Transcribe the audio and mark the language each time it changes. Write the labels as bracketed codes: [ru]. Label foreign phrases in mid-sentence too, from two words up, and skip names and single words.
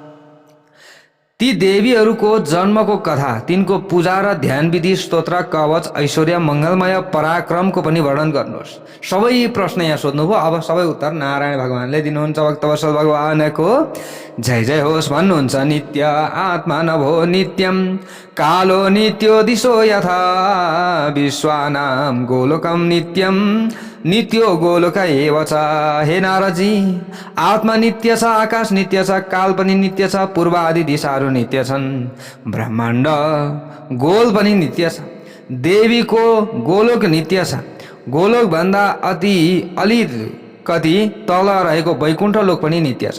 [ne] ती देवीहरूको जन्मको कथा, तिनको पूजा र ध्यान विधि, स्तोत्र, कवच, ऐश्वर्य, मङ्गलमय पराक्रमको पनि वर्णन गर्नुहोस्। सबै प्रश्न यहाँ सोध्नुभयो। अब सबै उत्तर नारायण भगवानले दिनुहुन्छ। भक्तवत्सल भगवानको जय जय होस् भन्नुहुन्छ। [sa] नित्य आत्मा नभो नित्यम कालो नित्यो दिशो यथा विश्वानां गोलोकम नित्यम नित्यो गोलोक एव च। [ne] हे नारदजी, आत्मा नित्य छ, आकाश नित्य छ, काल पनि नित्य छ, पूर्व आदि दिशाहरू नित्य छन्, ब्रह्माण्ड गोल पनि नित्य छ, देवीको गोलोक नित्य छ, गोलोक भन्दा अलिकति तल रहेको वैकुण्ठ लोक पनि नित्य छ।